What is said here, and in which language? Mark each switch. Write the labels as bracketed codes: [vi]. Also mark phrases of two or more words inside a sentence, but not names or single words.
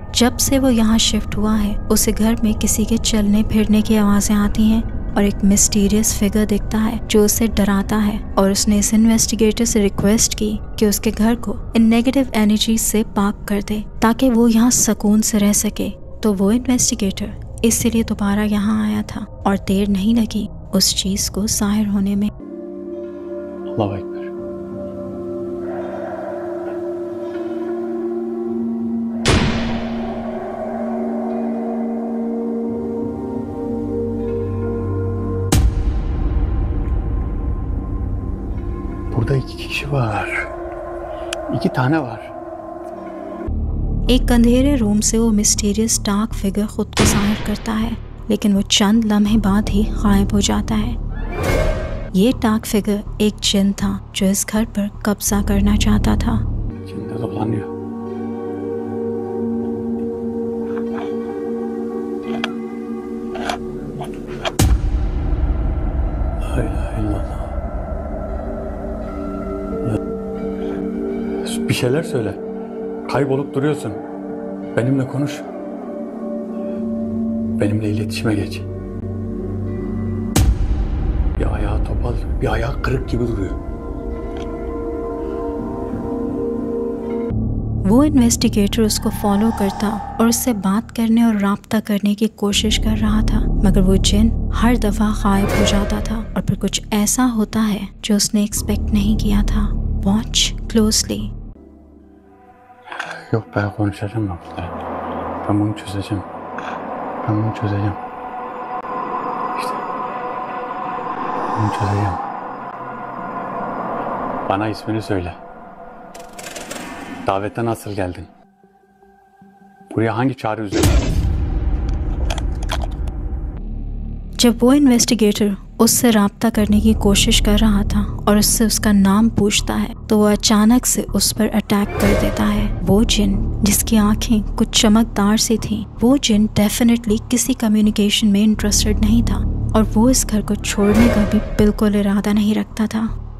[hi] जब से वो यहाँ शिफ्ट हुआ है उसे घर में किसी के चलने फिरने की आवाज़ें आती हैं और एक [en] mysterious figure [hi] दिखता है जो उसे डराता है, और उसने इस इन्वेस्टिगेटर से रिक्वेस्ट की कि उसके घर को इन [en] negative energy [hi] से पाक कर दे ताकि वो यहाँ सुकून से रह सके। तो वो इन्वेस्टिगेटर इसलिए दोबारा यहाँ आया था और देर नहीं लगी उस चीज़ को ज़ाहिर होने में। [ar] الله أكبر. [tr] Burada iki kişi var. İki tane var. [hi] एक अंधेरे रूम से वो [en] mysterious dark figure [hi] खुद को ज़ाहिर करता है, लेकिन वो चंद लम्हे बाद ही गायब हो जाता है। ये [en] dark figure [hi] एक जिन था जो इस घर पर कब्जा करना चाहता था। [tr] Bir şeyler söyle. Kaybolup duruyorsun. Benimle konuş. Benimle iletişime geç. Bir ayağı topal, bir ayağı kırık gibi duruyor. [hi] वो इन्वेस्टिगेटर उसको फॉलो करता और उससे बात करने और राब्ता करने की कोशिश कर रहा था, मगर वो जिन हर दफ़ा गायब हो जाता था और फिर कुछ ऐसा होता है जो उसने एक्सपेक्ट नहीं किया था। [en] watch closely. [tr] Yok, ben konuşacağım burada. Ben bunu çözeceğim. Ben bunu çözeceğim. İşte. Bunu çözeceğim. Bana ismini söyle. Davete nasıl geldin? Buraya hangi çağrı üzerine? [hi] जब वो इन्वेस्टिगेटर उससे राब्ता करने की कोशिश कर रहा था और उससे उसका नाम पूछता है तो वो अचानक से उस पर अटैक कर देता है। वो जिन जिसकी आंखें कुछ चमकदार सी थीं, वो जिन डेफिनेटली किसी कम्युनिकेशन में इंटरेस्टेड नहीं था और वो इस घर को छोड़ने का भी बिल्कुल इरादा नहीं रखता था।